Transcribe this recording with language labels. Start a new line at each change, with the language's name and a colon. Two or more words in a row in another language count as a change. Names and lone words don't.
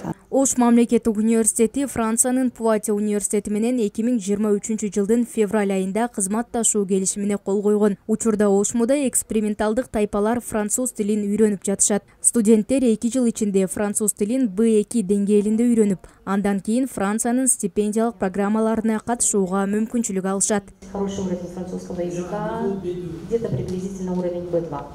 Kyrgyz: Ош мамлекеттик университети Франциянын Пуатье университети менен 2023 жылдын февраль айында кызматташуу келишимине кол койгон. Учурда Ошмуда эксперименталдык тайпалар француз тилин үйрөнүп жатышат. Студенттер 2 жыл ичинде француз тилин B2 деңгээлинде үйрөнүп, андан кийин Франциянын стипендиялык программаларына катышууга мүмкүнчүлүк алышат.
Russian: Хороший уровень французского языка, где-то приблизительно уровень B2.